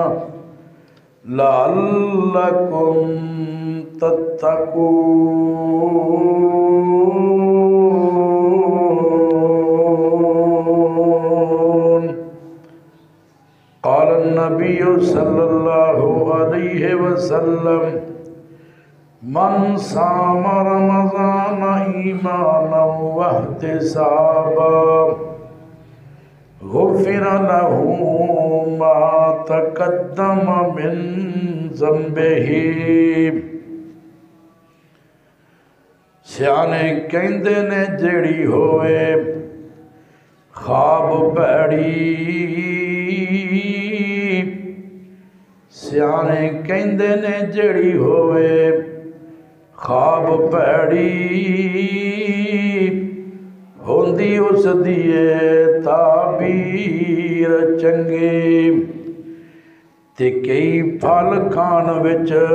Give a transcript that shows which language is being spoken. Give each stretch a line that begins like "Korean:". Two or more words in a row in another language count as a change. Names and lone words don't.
Arabic: لعلكم تتقون قال النبي صلى الله عليه وسلم من صام رمضان إيمانا واحتسابا غفر له ما تقدم من ذنبه۔
Punjabi: سیانے کہندے نے جڑی ہوئے خواب پیڑی، سیانے کہندے نے جڑی ہوئے خواب پیڑی، ہوندی اس دیئے تعبیر چنگی، تے کئی پھل کھان وچ